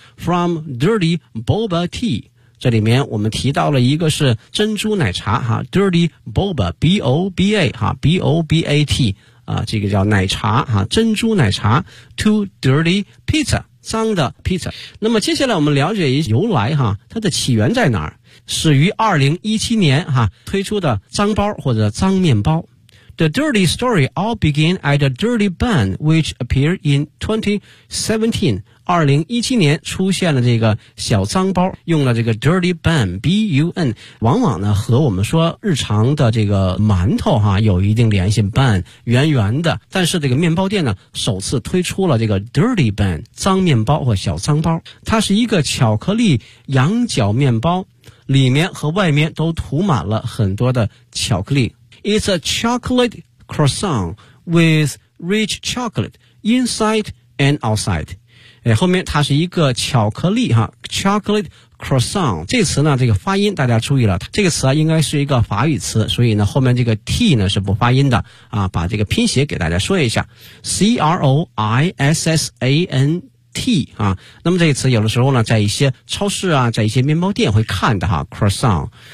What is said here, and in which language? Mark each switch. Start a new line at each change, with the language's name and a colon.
English: From dirty boba tea，
Chinese: 这里面我们提到了一个是珍珠奶茶哈 ，dirty boba b o b a 哈 b o b a t 啊，这个叫奶茶哈，珍珠奶茶
English: to dirty pizza，
Chinese: 脏的 pizza。那么接下来我们了解一下由来哈，它的起源在哪儿？始于2017年哈推出的脏包或者脏面包。
English: The dirty story all began at a dirty bun which appeared in 2017.
Chinese: 2017年出现了这个小脏包，用了这个 dirty bun, B-U-N, 往往呢和我们说日常的这个馒头哈有一定联系， bun, 圆圆的。但是这个面包店呢首次推出了这个 dirty bun, 脏面包或小脏包。它是一个巧克力羊角面包，里面和外面都涂满了很多的巧克力。
English: It's a chocolate croissant with rich chocolate inside and outside.
Chinese: 后面它是一个巧克力哈 ,chocolate croissant。这词呢这个发音大家注意了，这个词应该是一个法语词，所以呢后面这个 T 呢是不发音的啊，把这个拼写给大家说一下。 C-R-O-I-S-S-A-N-T 啊，那么这个词有的时候呢在一些超市啊在一些面包店会看的哈 ,croissant。